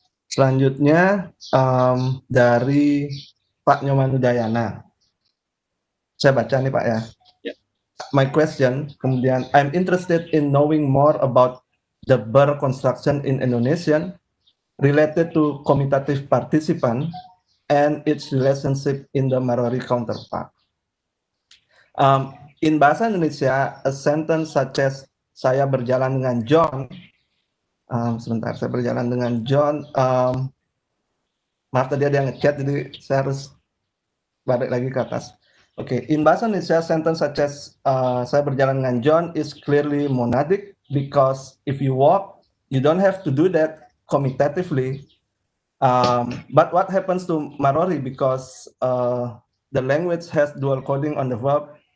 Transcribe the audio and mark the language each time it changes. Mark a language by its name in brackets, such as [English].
[Indonesian] Selanjutnya dari Pak Nyoman Udayana. Saya baca nih Pak ya. [English] Yeah. My question, kemudian I'm interested in knowing more about the ber construction in Indonesian related to commutative participant and its relationship in the Marori counterpart. In bahasa Indonesia, a sentence such as [Indonesian] saya berjalan dengan John. Sebentar, saya berjalan dengan John. Maaf tadi ada yang ngechat, jadi saya harus balik lagi ke atas. [English] Okay, in bahasa Indonesia, sentence such as [Indonesian] saya berjalan dengan John [English] is clearly monadic because if you walk, you don't have to do that commutatively. But what happens to Marori because the language has dual coding on the verb?